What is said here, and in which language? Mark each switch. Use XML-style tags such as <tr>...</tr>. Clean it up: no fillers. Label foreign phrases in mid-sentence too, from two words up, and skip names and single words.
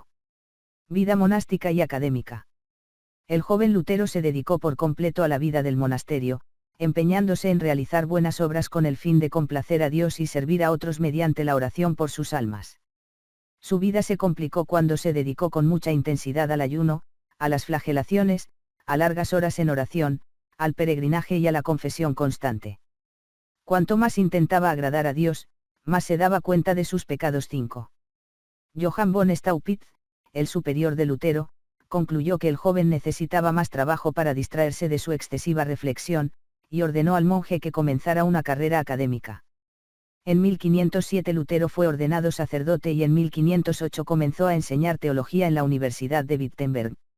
<es>Vida monástica y académica. El joven Lutero se dedicó por completo a la vida del monasterio, empeñándose en realizar buenas obras con el fin de complacer a Dios y servir a otros mediante la oración por sus almas. Su vida se complicó cuando se dedicó con mucha intensidad al ayuno, a las flagelaciones, a largas horas en oración, al peregrinaje y a la confesión constante. Cuanto más intentaba agradar a Dios, más se daba cuenta de sus pecados. 5. Johann von Staupitz, el superior de Lutero, concluyó que el joven necesitaba más trabajo para distraerse de su excesiva reflexión, y ordenó al monje que comenzara una carrera académica. En 1507 Lutero fue ordenado sacerdote y en 1508 comenzó a enseñar teología en la Universidad de Wittenberg.</es>